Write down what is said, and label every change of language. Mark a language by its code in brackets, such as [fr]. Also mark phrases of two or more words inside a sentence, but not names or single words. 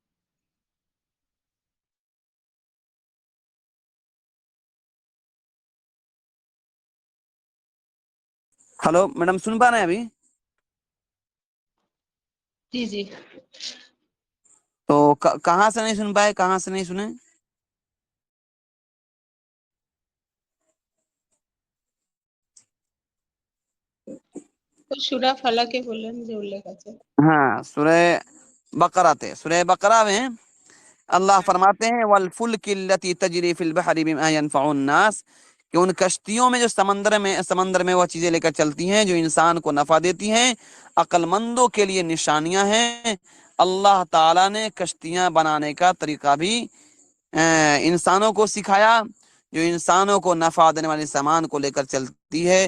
[ur] ہلو میڈم، سن پا رہے ہیں ابھی؟ جی جی تو کہاں سے نہیں سن پائے، کہاں سے نہیں سنے؟ [bn] সুরা ফালাকে বললেন যে উল্লেখ আছে। [ur] ہاں، سورہ بقرہ تھے، سورہ بقرہ میں اللہ فرماتے ہیں [ar] والفلک التی تجری فی البحر بما ينفع الناس، [ur] کہ ان کشتیوں میں جو سمندر میں وہ چیزیں لے کر چلتی ہیں جو انسان کو نفع دیتی ہیں، عقل مندوں کے لیے نشانیاں ہیں۔ اللہ تعالیٰ نے کشتیاں بنانے کا طریقہ بھی انسانوں کو سکھایا، جو انسانوں کو نفع دینے والے سامان کو لے کر چلتی ہے۔